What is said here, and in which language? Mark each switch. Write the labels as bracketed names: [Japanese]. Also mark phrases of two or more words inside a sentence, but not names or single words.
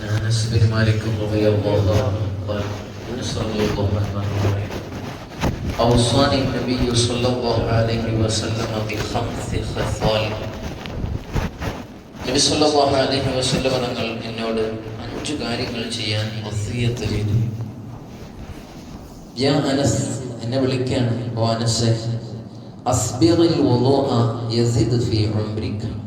[Arabic] أنس بن مالك رضي الله عنه قال صلى الله عليه وسلم أوصاني النبي صلى الله عليه وسلم بخمس خصال. [Malayalam] നബി [Arabic] صلى الله عليه وسلم [Malayalam] തങ്ങൾ എന്നോട് 5 കാര്യങ്ങൾ ചെയ്യാൻ വസിയത്ത് ചെയ്തു. [Arabic] يا أنس, [Malayalam] എന്നെ വിളിക്കാണ്, ഓ അനസ്, [Arabic] أسبغ الوضوء يزد في عمرك.